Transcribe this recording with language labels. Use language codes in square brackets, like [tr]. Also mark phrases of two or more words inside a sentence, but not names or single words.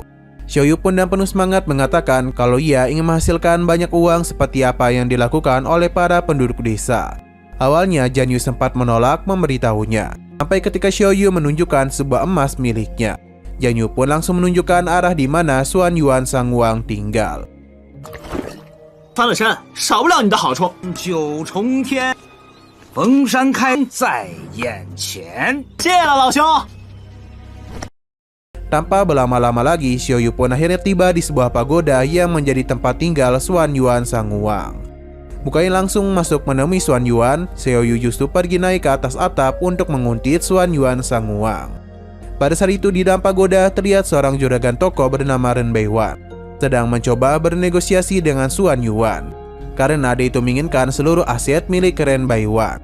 [id] Xiaoyu pun dengan penuh semangat mengatakan kalau ia ingin menghasilkan banyak uang seperti apa yang dilakukan oleh para penduduk desa. Awalnya Jiang Yu sempat menolak memberitahunya, sampai ketika Xiao Yu menunjukkan sebuah emas miliknya. Jiang Yu pun langsung menunjukkan arah di mana Xuan Yuan Sang Wang tinggal. [zh] 翻了身，少不了你的好处。九重天，逢山开在眼前。谢了，老兄。 [id] Tanpa berlama-lama lagi, Xiao Yu pun akhirnya tiba di sebuah pagoda yang menjadi tempat tinggal Xuan Yuan Sang Wang. Bukannya langsung masuk menemui Xuan Yuan, Xiao Yu justru pergi naik ke atas atap untuk menguntit Xuan Yuan Sang Wang. Pada saat itu di dalam pagoda terlihat seorang juragan toko bernama Ren Beiwan sedang mencoba bernegosiasi dengan Xuan Yuan karena dia itu menginginkan seluruh aset milik Ren Beiwan.